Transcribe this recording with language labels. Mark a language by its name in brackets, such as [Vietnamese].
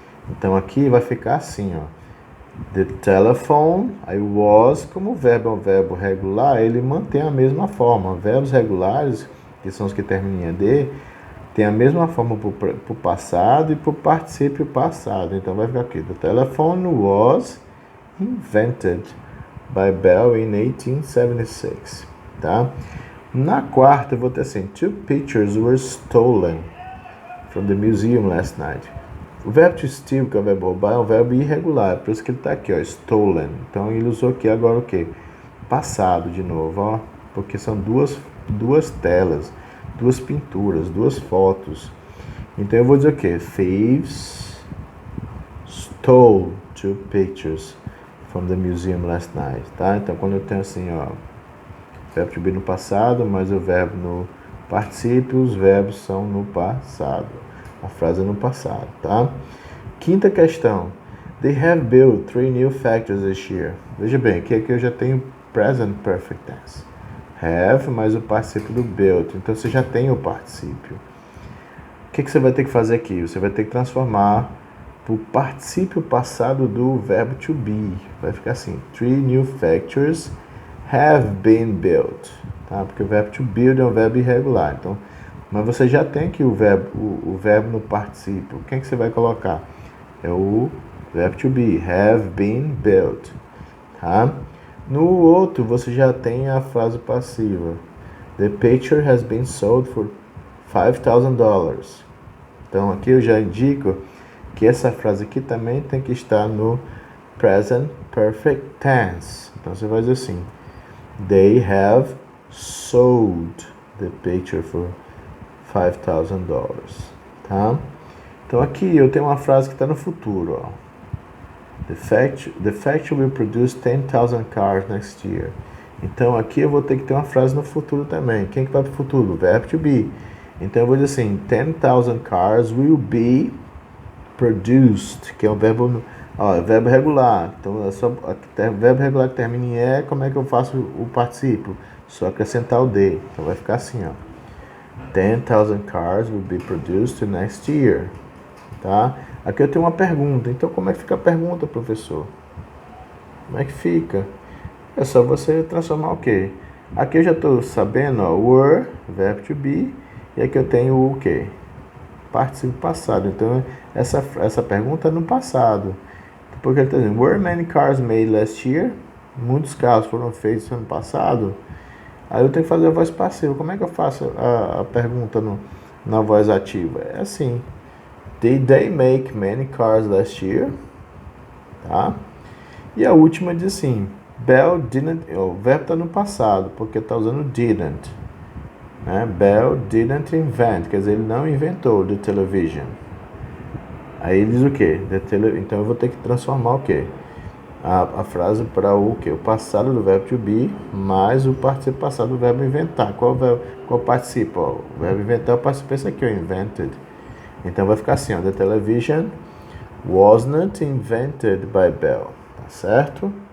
[Portuguese] Então aqui vai ficar assim, ó. [English] The telephone, [Portuguese] aí [English] was, [Portuguese] como o verbo é um verbo regular, ele mantém a mesma forma. Verbos regulares, que são os que terminam em ED, tem a mesma forma para o passado e para o particípio passado. Então vai ficar aqui: [English] the telephone was invented by Bell in 1876, [Portuguese] tá? Na quarta eu vou ter assim: [English] two pictures were stolen from the museum last night. [Portuguese] O verbo to steal, que é o verbo roubar, é um verbo irregular, por isso que ele está aqui, ó, stolen. Então ele usou aqui agora o quê? Passado de novo, ó, porque são duas telas, duas pinturas, duas fotos. Então eu vou dizer o quê? [English] Thieves stole two pictures from the museum last night, [Portuguese] tá? Então quando eu tenho assim, ó, verbo to be no passado, mais o verbo no particípio, os verbos são no passado. A frase é no passado, tá? Quinta questão. [English] They have built 3 new factories this year. [Portuguese] Veja bem, aqui eu já tenho present perfect tense. Have mais o particípio do built. Então você já tem o particípio. O que você vai ter que fazer aqui? Você vai ter que transformar o particípio passado do verbo to be. Vai ficar assim: [English] 3 new factories have been built. [Portuguese] Tá? Porque o verbo to build é um verbo irregular. Então, mas você já tem aqui o verbo no particípio. Quem que você vai colocar? É o verbo [English] to be, have been built. [Portuguese] Tá? No outro, você já tem a frase passiva. [English] The picture has been sold for $5,000. [Portuguese] Então, aqui eu já indico que essa frase aqui também tem que estar no present perfect tense. Então, você vai dizer assim: [English] they have sold the picture for $5,000, [Portuguese] tá? Então aqui eu tenho uma frase que está no futuro, ó. [English] The factory will produce 10,000 cars next year. [Portuguese] Então aqui eu vou ter que ter uma frase no futuro também. Quem que vai para o futuro? O verbo to be. Então eu vou dizer assim: [English] 10,000 cars will be produced, [Portuguese] que é o verbo, ó, verbo regular. Então é só verbo regular que termina em E. Como é que eu faço o particípio? Só acrescentar o D. Então vai ficar assim, ó: [English] 10,000 cars will be produced next year. [Portuguese] Tá? Aqui eu tenho uma pergunta. Então como é que fica a pergunta, professor? Como é que fica? É só você transformar o quê? Aqui eu já estou sabendo, ó, were, verbo to be, e aqui eu tenho o quê? Particípio passado. Então essa pergunta é no passado. Porque ele está dizendo, [English] were many cars made last year? [Portuguese] Muitos carros foram feitos ano passado. Aí eu tenho que fazer a voz passiva. Como é que eu faço a pergunta na voz ativa? É assim. [English] Did they make many cars last year? [Portuguese] Tá? E a última diz assim, Bell didn't... O verbo está no passado, porque está usando didn't. Né? [English] Bell didn't invent, [Portuguese] quer dizer, ele não inventou [English] the television. [Portuguese] Aí ele diz o quê? Então eu vou ter que transformar o quê? A frase para o quê? O passado do verbo to be mais o participio passado do verbo inventar. Qual participa? O verbo inventar é o participio esse aqui, o invented. Então vai ficar assim, ó, [English] the television was not invented by Bell. [Portuguese] Tá certo?